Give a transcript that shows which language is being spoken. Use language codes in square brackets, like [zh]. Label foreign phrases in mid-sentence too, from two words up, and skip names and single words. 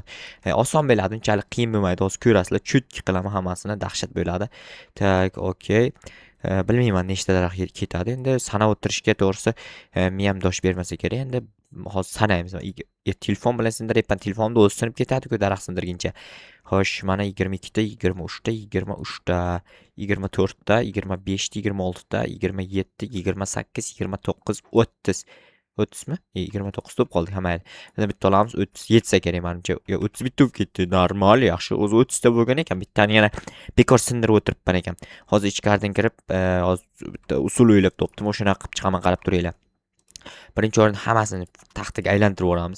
[uz] Oson bo'ladi, unchalik qiyin bo'lmaydi. Hozir ko'rasizlar, cho'tki qilaman hammasini, dahshat bo'ladi. Tak, okey. Bilmayman nechta daraxt ketadi. Endi sanab o'tirishga to'g'risi miyam dosh bermasa kerak. Endi hozir sanaymiz. Telefon bilan sindiryapman. Telefonimda o'zi sinib ketadi-ku daraxt sindirguncha. Xo'sh, mana 22 ta, 23 ta, 23 ta, 24 ta, 25 ta, 26 ta, 27, 28, 29, 30. 30 mi? 29 bo'lib qoldi. Ha, mayli. Endi bitta olamiz, 37 kerak menimcha. 30 bitta bo'lib ketdi. Normal, yaxshi. O'zi 30 ta bo'lgan ekan. Bittani yana bekor sindirib o'tiribman ekan. Hozir ichkaridan kirib, hozir bitta usul o'ylab topdim. O'shani qilib chiqaman, qarab turinglar. Birinchi o'rin hammasini taxtaga aylantirib o'ramiz.